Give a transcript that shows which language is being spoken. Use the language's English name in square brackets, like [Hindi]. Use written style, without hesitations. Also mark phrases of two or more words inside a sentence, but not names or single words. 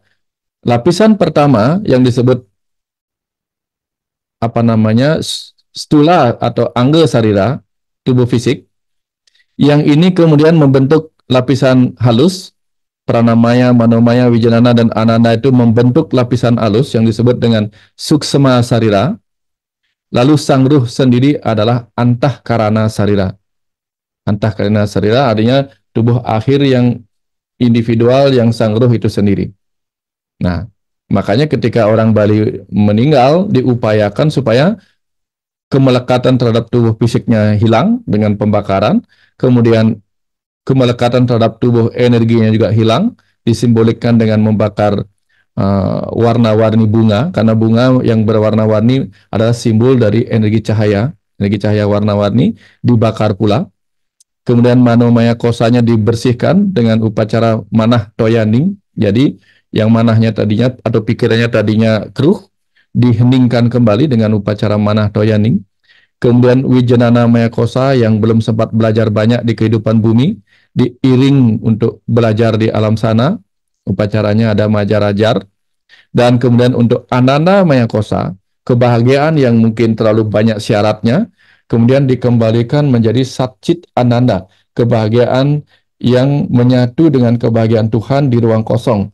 [Indonesian] Lapisan pertama yang disebut apa namanya stula atau angga sarira, tubuh fisik. Yang ini kemudian membentuk lapisan halus, pranamaya, manomaya, wijanana, dan ananda itu membentuk lapisan halus yang disebut dengan suksma sarira. Lalu sang ruh sendiri adalah antahkarana sarira. Antahkarana sarira artinya tubuh akhir yang individual yang sang ruh itu sendiri. Nah, makanya ketika orang Bali meninggal diupayakan supaya kemelekatan terhadap tubuh fisiknya hilang dengan pembakaran, kemudian kemelekatan terhadap tubuh energinya juga hilang, disimbolikkan dengan membakar warna-warni bunga, karena bunga yang berwarna-warni adalah simbol dari energi cahaya warna-warni dibakar pula. Kemudian manomaya kosanya dibersihkan dengan upacara manah toyaning. Jadi yang manahnya tadinya atau pikirannya tadinya keruh diheningkan kembali dengan upacara manah toyaning. Kemudian wijanana maya kosa yang belum sempat belajar banyak di kehidupan bumi diiring untuk belajar di alam sana. Upacaranya ada majarajar. Dan kemudian untuk ananda maya kosa, kebahagiaan yang mungkin terlalu banyak syaratnya, kemudian dikembalikan menjadi satchit ananda, kebahagiaan yang menyatu dengan kebahagiaan Tuhan di ruang kosong.